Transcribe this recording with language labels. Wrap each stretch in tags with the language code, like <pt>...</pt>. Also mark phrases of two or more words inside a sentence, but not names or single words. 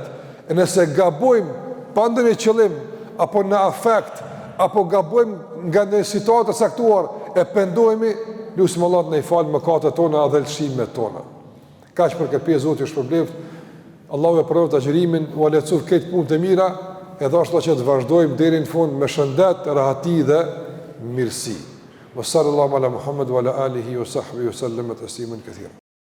<sq>E nëse gabojmë pa ndonjë qëllim apo në afekt, apo gabojmë nga një situatë e saktuar, e pendohemi, lutim Allahut na i fal mëkatet tona dhe lëshimet tona. Kaq për këtë pjesë Zoti është shpërbleft. Allahu e provot agjerimin, u lehtësoj këtë punë të mira, edhe ashtu që të vazhdojmë deri në fund me shëndet, rahati dhe mirësi.</sq> <ar>وصلى الله على محمد وعلى آله وصحبه وسلم تسليما كثيرا.</ar>